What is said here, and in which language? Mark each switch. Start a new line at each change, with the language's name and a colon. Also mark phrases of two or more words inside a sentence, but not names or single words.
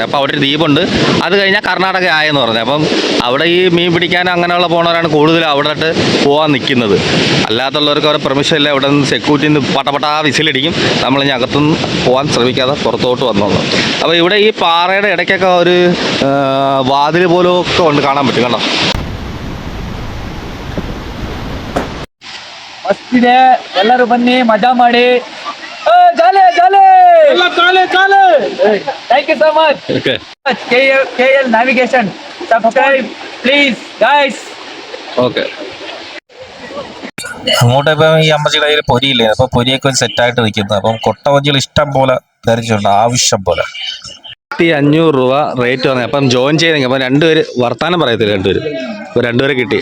Malayalam: അപ്പോൾ അവിടെ ഒരു ദ്വീപുണ്ട്, അത് കഴിഞ്ഞാൽ കർണാടക ആയെന്ന് പറഞ്ഞു. അപ്പം അവിടെ ഈ മീൻ പിടിക്കാൻ അങ്ങനെയുള്ള പോണവരാണ് കൂടുതലും അവിടെ പോകാൻ നിൽക്കുന്നത്. അല്ലാത്തുള്ളവർക്ക് അവരുടെ പെർമിഷൻ ഇല്ല. ഇവിടെ നിന്ന് സെക്യൂരിറ്റിയിൽ നിന്ന് പട്ടപട്ടാ വിസിലടിക്കും. നമ്മളിനി അകത്തുനിന്ന് പോകാൻ ശ്രമിക്കാതെ പുറത്തോട്ട് വന്നോളൂ. അപ്പോൾ ഇവിടെ ഈ പാറയുടെ ഇടയ്ക്കൊക്കെ ഒരു വാതിൽ പോലൊക്കെ ഉണ്ട്, കാണാൻ പറ്റും കണ്ടോ.
Kannada: ಮಸ್ತಿದೆ, ಎಲ್ಲರೂ ಬನ್ನಿ ಮಜಾ ಮಾಡಿ.
English: thank you so much. KL navigation subscribe please guys.
Malayalam: ഓക്കെ, അങ്ങോട്ട് ഇപ്പം ഈ അമ്മച്ചിയുടെ കയ്യിൽ പൊരിയില്ലേ, അപ്പോൾ പൊരിയൊക്കെ സെറ്റായിട്ട് നിൽക്കുന്നത്. അപ്പം കൊട്ടവഞ്ചികൾ ഇഷ്ടം പോലെ ധരിച്ചിട്ടുണ്ട്, ആവശ്യം പോലെ. 1500 രൂപ റേറ്റ് വന്നത്. അപ്പം ജോയിൻ ചെയ്തെങ്കിൽ അപ്പം രണ്ടുപേര് വർത്താനം പറയത്തില്ല, രണ്ടുപേര്. അപ്പോൾ രണ്ടുപേരെ കിട്ടി.